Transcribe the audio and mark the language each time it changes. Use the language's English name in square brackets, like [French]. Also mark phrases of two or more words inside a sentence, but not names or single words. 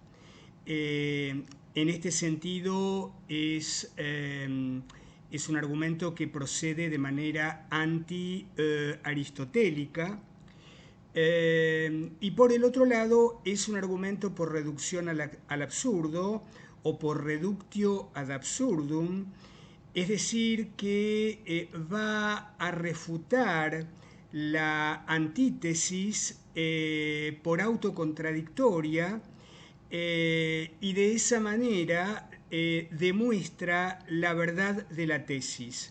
[Spanish] En este sentido es un argumento que procede de manera anti-aristotélica. Y por el otro lado es un argumento por reducción al absurdo o por [Latin] reductio ad absurdum, [Spanish] es decir, que va a refutar la antítesis por autocontradictoria y de esa manera demuestra la verdad de la tesis.